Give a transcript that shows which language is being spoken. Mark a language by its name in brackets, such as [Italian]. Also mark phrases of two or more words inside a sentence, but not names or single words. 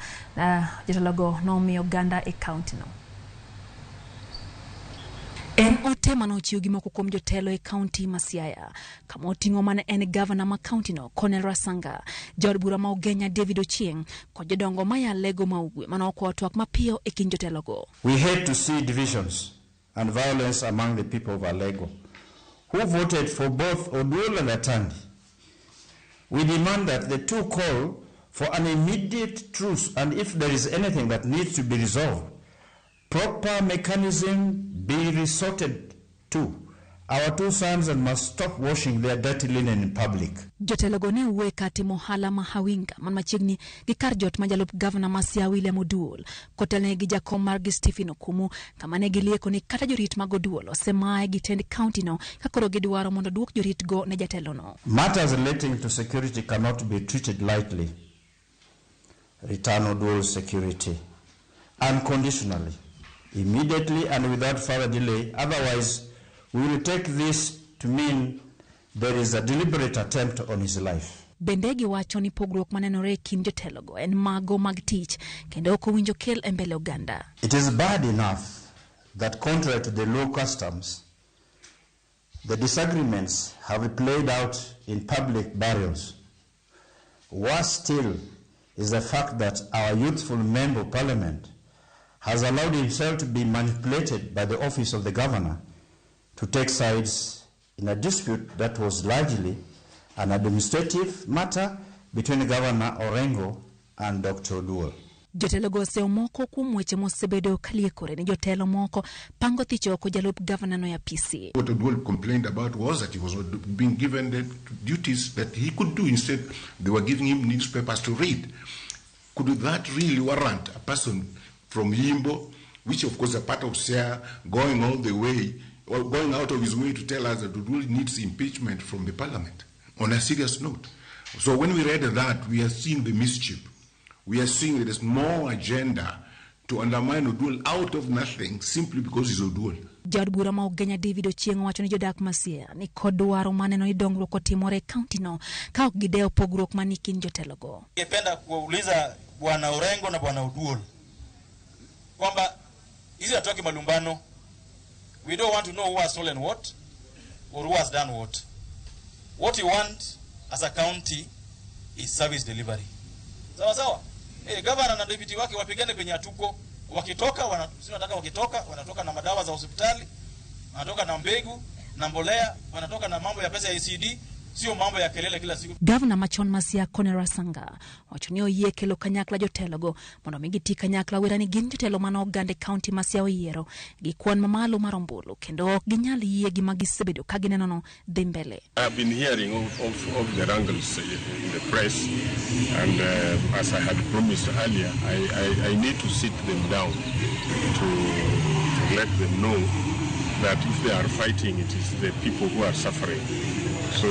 [Luo (Kenya and Tanzania)] Jotelogo nomiyo ganda e county no. En ote manochiwo gi moko kuom jotelo e county Masiaya kama oting'o mane en Gavana ma county no Colonel Rasanga, jod bura ma Ugenya David Ochieng kod jodongo maya Lego maugwe manokwa twak mapiyo e kind jotelogo. [English] We hate to see divisions and violence among the people of Alego who voted for both Oduol and Atandi. We demand that the two call for an immediate truce, and if there is anything that needs to be resolved, proper mechanism be resorted to. Our two sons must stop washing their dirty linen in public. [Luo (Kenya and Tanzania)] Jotelogo ne uwe kati mohala mahawinga man machiegni gi kar jot majalup Gavana Masia William Oduol kotelne gi jakom margi Stephen Okumu kama ne gilieko ni kata jorit mag Oduol osemaye gi tend county no kakoro gidwaro mondo duok jorit go ne jatelo no. [English] Matters relating to security cannot be treated lightly. Return Oduol's security unconditionally, immediately and without further delay. Otherwise, we will take this to mean there is a deliberate attempt on his life. [Luo (Kenya and Tanzania)] Bendegi wacho ni pogruok manenore kind jotelogo en mago mag tich kendo ok owinjo kel e mbele oganda. [English] It is bad enough that contrary to the law customs, the disagreements have played out in public burials. Worse still is the fact that our youthful member of parliament has allowed himself to be manipulated by the office of the governor to take sides in a dispute that was largely an administrative matter between Gavana Orengo and Dr. Oduol. [Luo (Kenya and Tanzania)] Jotelogo oseo moko kuom weche mosebedo kaliekore ni jotelo moko pango thicho ko jalup Gavana no ya PC. [English] What Oduol complained about was that he was being given the duties that he could do. Instead, they were giving him newspapers to read. Could that really warrant a person from Yimbo, which of course is a part of SEA, going all the way, or going out of his way to tell us that Oduol needs impeachment from the parliament, on a serious note? So when we read that, we are seeing the mischief. We are seeing there is more agenda to undermine Oduol out of nothing simply because he's Oduol. [Luo (Kenya and Tanzania)] Jod bura ma Ugenya David Ochieng wacho ni jodak Masia ni kod dwaro maneno ni dongruok otimore county no ka ok gideo pogruok manikin jotelogo. [Swahili] Ningependa kuuliza Bwana Orengo na Bwana Oduol kwamba hizi hatuaki malumbano. [English] We don't want to know who has stolen what or who has done what. What you want as a county is service delivery. [Swahili] Sawa sawa. Gavana na deputy wake wapigane penye atuko. Wakitoka wanatoka na madawa za hospitali, wanatoka na mbegu na mbolea, wanatoka na mambo ya pesa ya ECD, sio mambo ya kelele kila siku. [Luo (Kenya and Tanzania)] Gavana machon Masia Colonel Rasanga wacho ni oyie kelo kanyakla jotelogo mondo migiti kanyakla wera ni gin jotelo mano Ogande county Masia oyiero gi kwan mamalo marombulu kendo ok ginyal yie gi magisebedo ka gineno no dhi mbele. [English] I have been hearing of the wrangles in the press, and as I had promised earlier, I need to sit them down to let them know that if they are fighting, it is the people who are suffering.